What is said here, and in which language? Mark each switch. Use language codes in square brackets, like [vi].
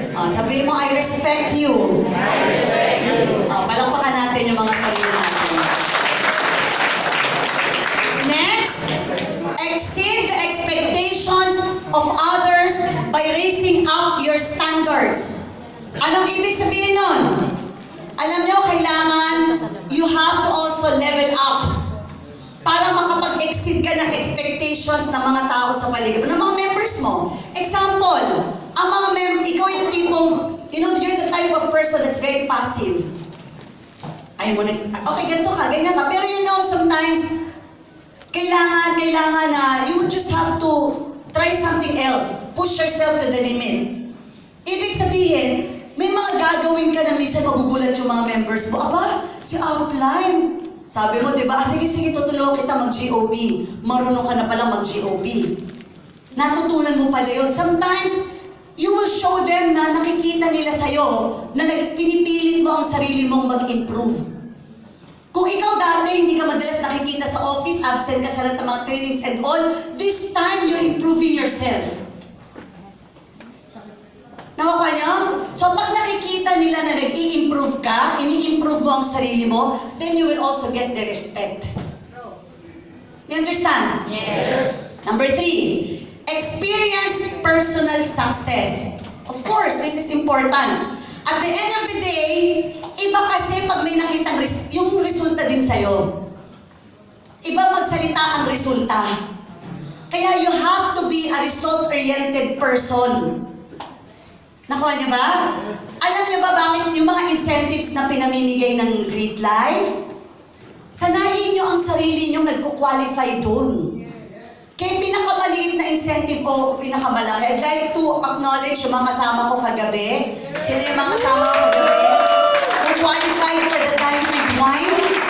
[en] Oh, [tl] sabi mo, [en] I respect you. I respect you. [tl] Oh, palakpakan natin yung mga sarili natin. [en] Next, exceed the expectations of others by raising up your standards. [tl] Anong ibig sabihin nun? Alam nyo, kailangan [en] you have to also level up [tl] para makapag-exceed ka ng expectations ng mga tao sa paligid mo, ng mga members mo. [en] Example, [tl] ang mga ikaw yung tipong, [en] you know, you're the type of person that's very passive. [tl] Ayaw mo okay, ganito ka, ganyan ka. [en] Pero you know, sometimes, kailangan na you will just have to try something else. Push yourself to the limit. [tl] Ibig sabihin, may mga gagawin ka na minsan magugulat yung mga members mo. Aba, si upline. Sabi mo, di ba? Sige, tutulungan kita mag-GOP. Marunong ka na pala mag-GOP. Natutunan mo pala yun. Sometimes, [en] you will show them [tl] na nakikita nila sa'yo na pinipilit mo ang sarili mong mag-improve. Kung ikaw dati, hindi ka madalas nakikita sa office, absent ka sa lahat ng mga trainings and all, [en] this time, you're improving yourself. [tl] Nakuha niyo? So, pag nakikita nila na nag-i-improve ka, ini-improve mo ang sarili mo, [en] then you will also get their respect. You understand? Yes. Number 3, experience personal success. Of course, this is important. At the end of the day, [tl] iba kasi pag may nakitang yung resulta din sa'yo. Iba magsalita ang resulta. [en] Kaya you have to be a result-oriented person. [tl] Nakuha niyo ba? Alam niyo ba bakit yung mga incentives na pinamimigay ng Great Life? Sanayin niyo ang sarili niyo nagko-qualify doon. Kaya pinakamaliit na incentive o pinakamalaki, [en] I'd like to acknowledge [tl] yung mga kasama ko kagabi. Sino yung mga kasama ko kagabi? [en] Who qualified for the diamond wine?